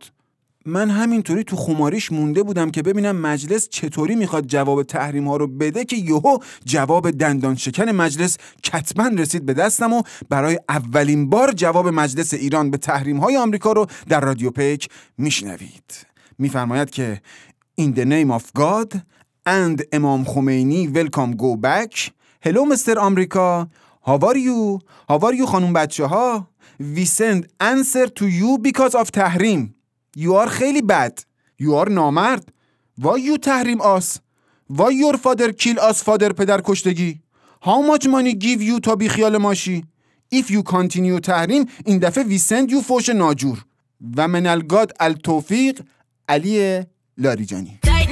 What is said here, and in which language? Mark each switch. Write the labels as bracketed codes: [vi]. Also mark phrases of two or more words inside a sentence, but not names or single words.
[fa] من همینطوری تو خماریش مونده بودم که ببینم مجلس چطوری میخواد جواب تحریم ها رو بده که یهو جواب دندان شکن مجلس کتباً رسید به دستم و برای اولین بار جواب مجلس ایران به تحریم های آمریکا رو در رادیو پیک میشنوید. میفرماید که [en] In the name of God and امام خمینی welcome go back. Hello Mr. America. How are you [fa] خانوم بچه ها. [en] We send answer to you because of تحریم. You are خیلی bad. You are نامرد. Why you تحریم us? Why your father kill us father [fa] پدر کشتگی? [en] How much money give you [fa] تا بی خیال ماشی؟ [en] If you continue تحریم [fa] این دفعه [en] we send you [fa] فوش ناجور. و [ar] من الگاد التوفیق [fa] علی لاریجانی.